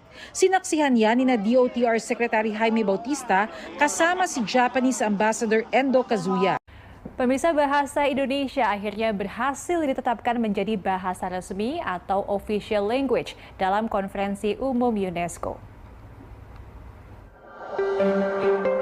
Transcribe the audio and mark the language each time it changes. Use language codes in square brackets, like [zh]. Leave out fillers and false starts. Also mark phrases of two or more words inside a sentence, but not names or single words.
[tl] Sinaksihan yan ni DOTR Secretary Jaime Bautista kasama si [en] Japanese Ambassador [tl] Endo Kazuya. [id] Pemirsa, bahasa Indonesia akhirnya berhasil ditetapkan menjadi bahasa resmi atau [en] official language [id] dalam Konferensi Umum UNESCO.